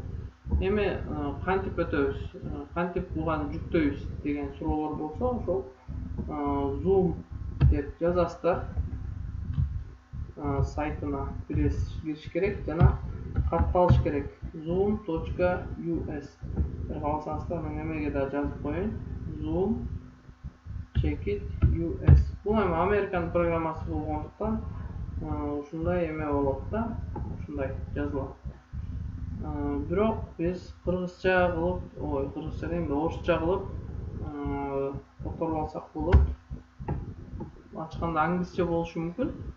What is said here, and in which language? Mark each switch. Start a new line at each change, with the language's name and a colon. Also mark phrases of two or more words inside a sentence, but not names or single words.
Kyrgyz: Эми кантип өтөбүз, кантип буганы жүктөйбүз деген суроолор болсо, ошол Zoom деп жазасыздар. Сайтына кириш керек жана катталыш керек. zoom.us. Бир калсаңыздар, мен эмеге да жазып коеюн. Zoom check it US. Бул эми Американын программасы болгондуктан ушундай эме болот да, ушундай жазылат. Бирок биз кыргызча кылып, кыргызча дейм да, орусча кылып которуп алсак болот. Ачканда англисче болушу мүмкүн.